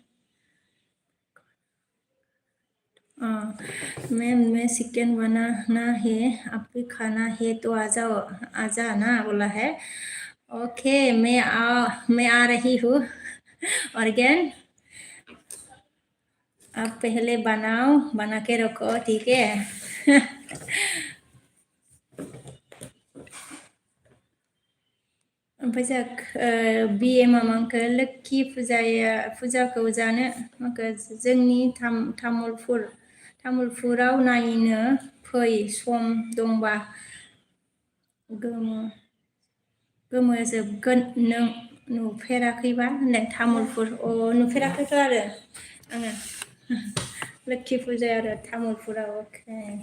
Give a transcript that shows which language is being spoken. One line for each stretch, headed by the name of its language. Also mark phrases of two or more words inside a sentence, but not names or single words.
Hindi: मैं चिकन बनाना है आपकी खाना है तो आजा ना बोला है ओके मैं आ रही हूँ ऑर्गन आप पहले बना के रखो ठीक है
Bodo: ओमफ्राय जों बिएमआ मांखो लोक्षि फुजाखौ जानो माखो जोंनि तामुलपुराव नायनो फै सम दंबा गोमोजोबगोन नों नुफेराखैबा होनदों तामुलपुर नुफेराखैथ' आरो आङो लोक्षि फुजा आरो तामुलपुराव अके